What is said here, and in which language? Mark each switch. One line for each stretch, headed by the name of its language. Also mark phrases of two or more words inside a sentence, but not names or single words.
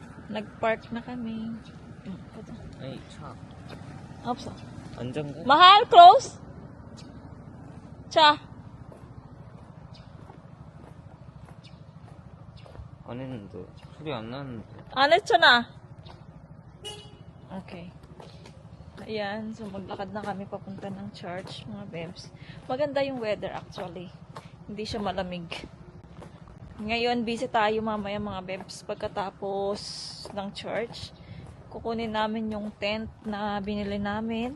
Filipino: Nag-park na kami.
Korean: 아니 차 없어. 안전가?
Filipino: mahal, close.
Korean: 자, 안 했는데 소리 안 나는데. 안 했잖아.
Filipino: Okay. Ayan, so maglakad na kami papunta ng church, mga bebs. Maganda yung weather actually. Hindi siya malamig. Ngayon, busy tayo mamaya mga bebs. Pagkatapos ng church, kukunin namin yung tent na binili namin.